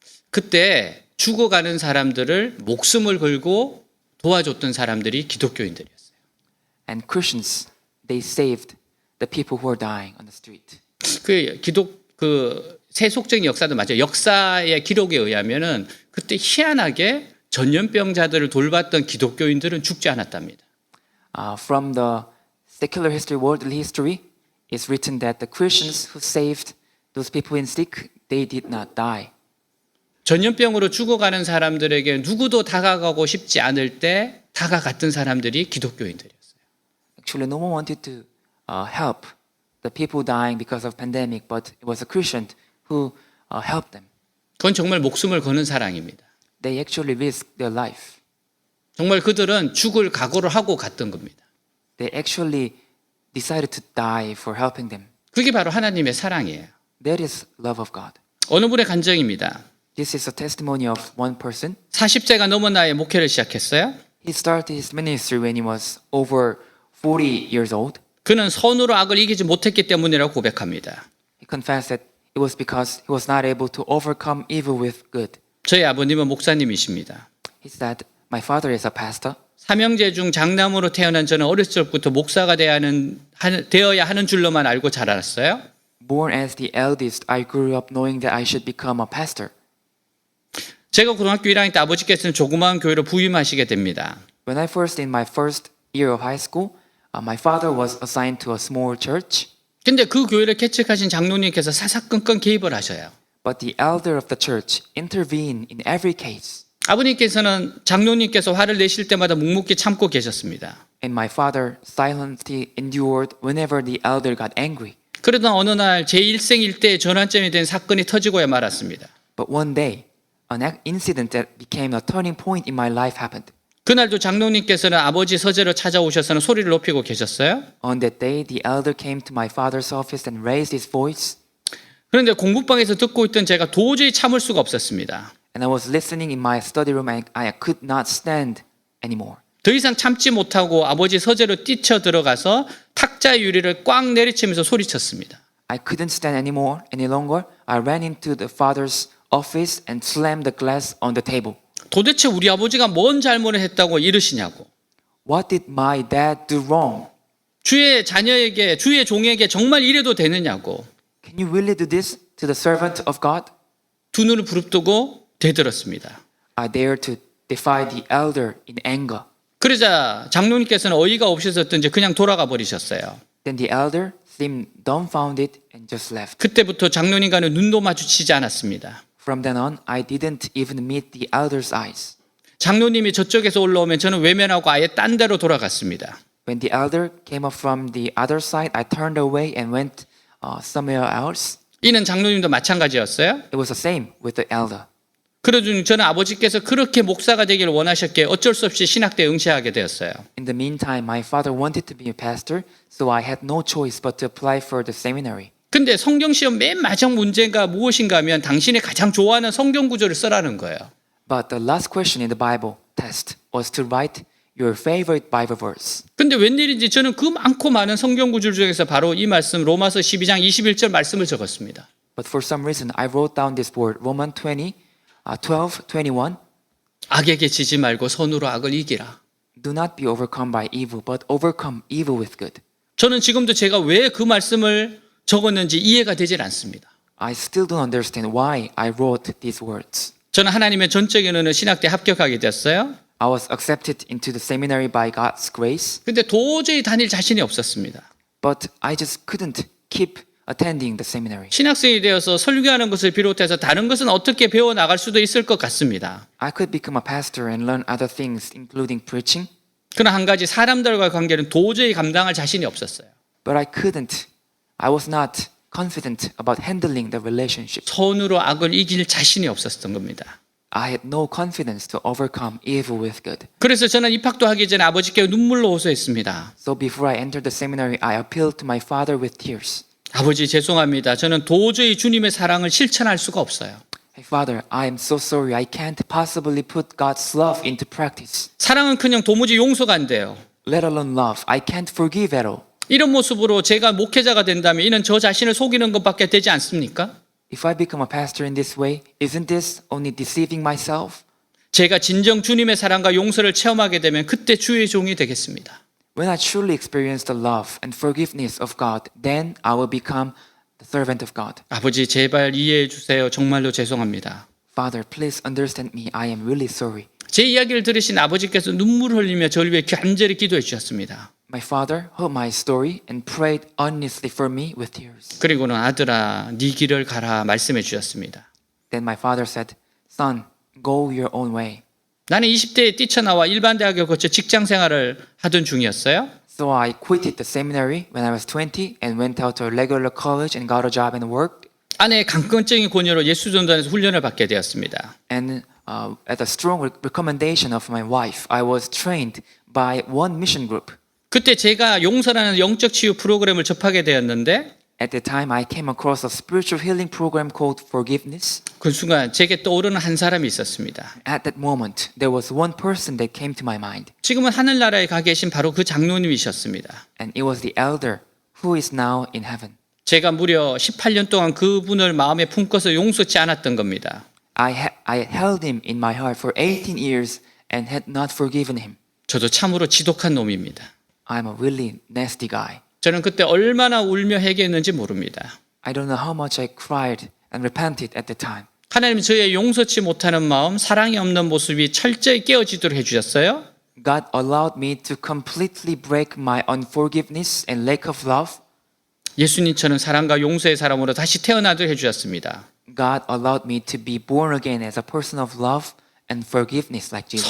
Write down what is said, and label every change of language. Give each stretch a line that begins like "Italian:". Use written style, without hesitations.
Korean: 그때 죽어가는 사람들을 목숨을 걸고 도와줬던 사람들이 기독교인들이었어요.
English: And Christians, they saved the people who were dying on the street.
Korean: 그 세속적인 역사도 맞아요. 역사의 기록에 의하면은 그때 희한하게 전염병자들을 돌봤던 기독교인들은 죽지 않았답니다.
English: From the secular history, worldly history, it's written that the Christians who saved those people in sick, they did not die.
Korean: 전염병으로 죽어가는 사람들에게 누구도 다가가고 싶지 않을 때 다가갔던 사람들이 기독교인들이었어요.
English: Actually, no one wanted to help the people dying because of pandemic, but it was a Christian who helped them.
Korean: 그건 정말 목숨을 거는 사랑입니다.
English: They actually risked their life.
Korean: 정말 그들은 죽을 각오를 하고 갔던 겁니다.
English: They actually decided to die for helping them.
Korean: 그게 바로 하나님의 사랑이에요.
English: That is love of God.
Korean: 어느 분의 간증입니다.
English: This is a testimony of one person.
Korean: 40세가 넘은 나이에 목회를 시작했어요.
English: He started his ministry when he was over 40 years old.
Korean: 그는 선으로 악을 이기지 못했기 때문이라고 고백합니다.
English: He confessed that it was because he was not able to overcome evil with good.
Korean: 저희 아버님은 목사님이십니다.
English: He said, my father is a pastor.
Korean: 삼형제 중 장남으로 태어난 저는 어렸을 적부터 목사가 되어야 하는 줄로만 알고 자랐어요.
English: Born as the eldest, I grew up knowing that I should become a pastor.
Korean: 제가 고등학교 1학년 때 아버지께서는 조그마한 교회로 부임하시게 됩니다.
English: When I first in my first year of high school, my father was assigned to a small church.
Korean: 근데 그 교회를 개척하신 장로님께서 사사건건 개입을 하셔요.
English: But the elder of the church intervened in every case.
Korean: 아버님께서는 장로님께서 화를 내실 때마다 묵묵히 참고 계셨습니다.
English: And my father silently endured whenever the elder got angry.
Korean: 그러던 어느 날 제 일생 일대의 전환점이 된 사건이 터지고야 말았습니다.
English: But one day, an incident that became a turning point in my life happened.
Korean: 그날도 장로님께서는 아버지 서재로 찾아오셔서는 소리를 높이고 계셨어요.
English: On that day, the elder came to my father's office and raised his voice,
Korean: 그런데 공부방에서 듣고 있던 제가 도저히 참을 수가 없었습니다.
English: and I was listening in my study room and I could not stand anymore.
Korean: 더 이상 참지 못하고 아버지 서재로 뛰쳐 들어가서 탁자 유리를 꽉 내리치면서 소리쳤습니다.
English: I couldn't stand anymore any longer. I ran into the father's office and slammed the glass on the table.
Korean: 도대체 우리 아버지가 뭔 잘못을 했다고 이러시냐고.
English: What did my dad do wrong?
Korean: 주의 자녀에게, 주의 종에게 정말 이래도 되느냐고.
English: Can you really do this to the servant of God?
Korean: 두 눈을 부릅뜨고 대들었습니다.
English: I dared to defy the elder in anger.
Korean: 그러자 장로님께서는 어이가 없으셨던지 그냥 돌아가 버리셨어요.
English: Then the elder seemed dumbfounded and just left.
Korean: 그때부터 장로님과는 눈도 마주치지 않았습니다.
English: From then on, I didn't even meet the elder's eyes.
Korean: 장로님이 저쪽에서 올라오면 저는 외면하고 아예 딴 데로 돌아갔습니다.
English: When the elder came up from the other side, I turned away and went somewhere else.
Korean: 이는 장로님도 마찬가지였어요.
English: It was the same with the elder.
Korean: 그러중 저는 아버지께서 그렇게 목사가 되기를 원하셨기에 어쩔 수 없이 신학대에 응시하게 되었어요.
English: In the meantime, my father wanted to be a pastor, so I had no choice but to apply for the seminary.
Korean: 근데 성경 시험 맨 마지막 문제가 무엇인가 하면 당신이 가장 좋아하는 성경 구절을 써라는 거예요.
English: But the last question in the Bible test was to write your favorite Bible verse.
Korean: 근데 웬일인지 저는 그 많고 많은 성경 구절 중에서 바로 이 말씀 로마서 12장 21절 말씀을 적었습니다.
English: But for some reason, I wrote down this word, Romans 12:21.
Korean: 악에게 지지 말고 선으로 악을 이기라.
English: Do not be overcome by evil, but overcome evil with good.
Korean: 저는 지금도 제가 왜 그 말씀을 적었는지 이해가 되질 않습니다.
English: I still don't understand why I wrote these words.
Korean: 저는 하나님의 전적인 은혜 신학대에 합격하게 됐어요.
English: I was accepted into the seminary by God's grace,
Korean: 근데 도저히 다닐 자신이 없었습니다.
English: but I just couldn't keep attending the seminary.
Korean: 신학생이 되어서 설교하는 것을 비롯해서 다른 것은 어떻게 배워나갈 수도 있을 것 같습니다.
English: I could become a pastor and learn other things, including preaching,
Korean: 그러나 한 가지 사람들과의 관계는 도저히 감당할 자신이 없었어요.
English: but I was not confident about handling the relationship.
Korean: 선으로 악을 이길 자신이 없었던 겁니다.
English: I had no confidence to overcome evil with good.
Korean: 그래서 저는 입학도 하기 전에 아버지께 눈물로 호소했습니다.
English: So before I entered the seminary, I appealed to my father with tears.
Korean: 아버지 죄송합니다. 저는 도저히 주님의 사랑을 실천할 수가 없어요.
English: Hey father, I am so sorry. I can't possibly put God's love into practice.
Korean: 사랑은 그냥 도무지 용서가 안 돼요.
English: Let alone love. I can't forgive at all.
Korean: 이런 모습으로 제가 목회자가 된다면 이는 저 자신을 속이는 것밖에 되지 않습니까?
English: If I become a pastor in this way, isn't this only deceiving myself?
Korean: 제가 진정 주님의 사랑과 용서를 체험하게 되면 그때 주의 종이 되겠습니다.
English: When I truly experience the love and forgiveness of God, then I will become the servant of God.
Korean: 아버지 제발 이해해 주세요. 정말로 죄송합니다.
English: Father, please understand me. I am really sorry.
Korean: 제 이야기를 들으신 아버지께서 눈물을 흘리며 저를 위해 간절히 기도해 주셨습니다.
English: My father heard my story and prayed earnestly for me with tears.
Korean: 그리고는 아들아 네 길을 가라 말씀해 주셨습니다.
English: Then my father said, Son, go your own way.
Korean: 나는 20대에 뛰쳐나와 일반 대학을 거쳐 직장 생활을 하던 중이었어요.
English: So I quitted the seminary when I was 20 and went out to a regular college and got a job and worked.
Korean: 아내의 강건적인 권유로 예수전단에서 훈련을 받게 되었습니다.
English: And at the strong recommendation of my wife, I was trained by one mission group.
Korean: 그때 제가 용서라는 영적 치유 프로그램을 접하게 되었는데
English: At the time, I came across a spiritual healing program called Forgiveness.
Korean: 그 순간 제게 떠오르는 한 사람이 있었습니다.
English: At that moment, there was one person that came to my mind,
Korean: 지금은 하늘나라에 가 계신 바로 그 장로님이셨습니다.
English: and it was the elder who is now in heaven.
Korean: 제가 무려 18년 동안 그분을 마음에 품고서 용서치 않았던 겁니다.
English: I held him in my heart for 18 years and had not forgiven him.
Korean: 저도 참으로 지독한 놈입니다.
English: I'm a really nasty guy.
Korean: 저는 그때 얼마나 울며 회개했는지 모릅니다.
English: I don't know how much I cried and repented at the time.
Korean: 하나님은 저의 용서치 못하는 마음, 사랑이 없는 모습이 철저히 깨어지도록 해주셨어요.
English: God allowed me to completely break my unforgiveness and lack of love.
Korean: 예수님처럼 사랑과 용서의 사람으로 다시 태어나도록 해주셨습니다.
English: God allowed me to be born again as a person of love and forgiveness like Jesus.